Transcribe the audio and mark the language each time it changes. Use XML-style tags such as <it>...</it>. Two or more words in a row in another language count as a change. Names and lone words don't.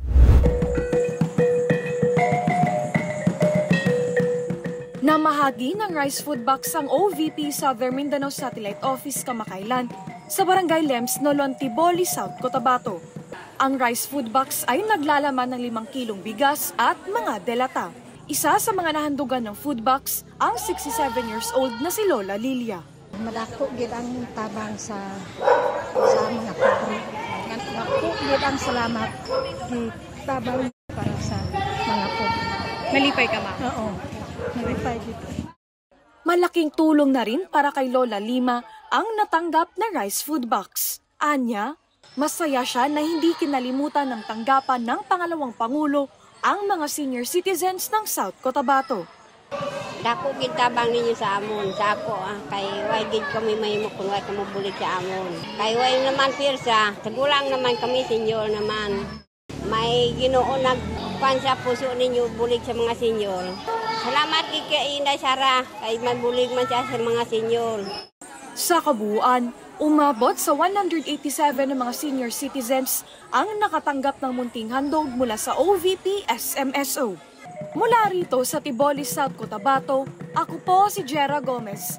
<tl>Namahagi ng</tl> <en>rice food box</en> <tl>ang OVP Southern Mindanao Satellite Office kamakailan sa Barangay Lems, Nolon, Tiboli, South Cotabato. Ang</tl> <en>rice food box</en> <tl>ay naglalaman ng 5 kilong bigas at mga delata. Isa sa mga nahandugan ng</tl> <en>food box</en> <tl>ang 67 years old na si Lola Lilia.</tl> <hil>Madako gid ang tabang sa mga pobre. Madako gid ang salamat gi tabang para sa mga pobre. Nalipay ka, ma? Oo. Nalipay gid.</hil> <tl>Malaking tulong na rin para kay Lola Lima ang natanggap na</tl> <en>rice food box.</en> <tl>Anya, masaya siya na hindi kinalimutan ng tanggapan ng pangalawang Pangulo ang mga</tl> <en>senior citizens</en> <tl>ng South Cotabato.</tl> <hil>Dako gid tabang ninyo sa amon, sa ako kay way gid kami mahimo kun way kamo bulig sa amon. Kay way naman pirsa, tagulang naman kami senior naman. May Ginoo nagpan sa puso ninyo bulig sa mga senior. Salamat gid kay Inday Sara kay mabulig man siya sa mga senior.</hil> <tl>Sa kabuuan, umabot sa 187 ng mga</tl> <en>senior citizens</en> <tl>ang nakatanggap ng munting handog mula sa OVP SMSO. Mula rito sa Tiboli, South Cotabato, ako po si Jera Gomez.</tl>